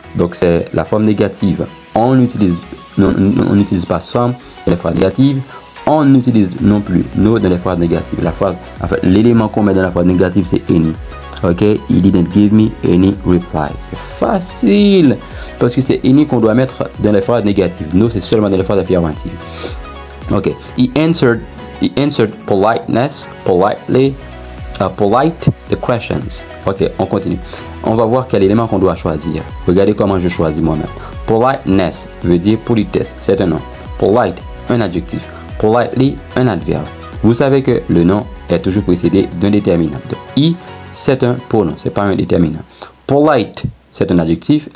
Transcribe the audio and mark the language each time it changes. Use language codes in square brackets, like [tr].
[fr] Donc, c'est la forme négative. On n'utilise pas some dans les phrases négatives. On n'utilise non plus no dans les phrases négatives. L'élément qu'on met dans la phrase négative, c'est any. [en] Ok, he didn't give me any reply. [fr] C'est facile parce que c'est any qu'on doit mettre dans les phrases négatives. No, c'est seulement dans les phrases affirmatives. [en] Ok, he answered polite the questions. [fr] Ok, on continue. On va voir quel élément qu'on doit choisir. Regardez comment je choisis moi-même. Politeness veut dire politesse, c'est un nom. Polite, un adjectif. Politely, un adverbe. Vous savez que le nom est toujours précédé d'un déterminant. Donc, he, c'est un pronom, c'est pas un déterminant. Polite, c'est un adjectif.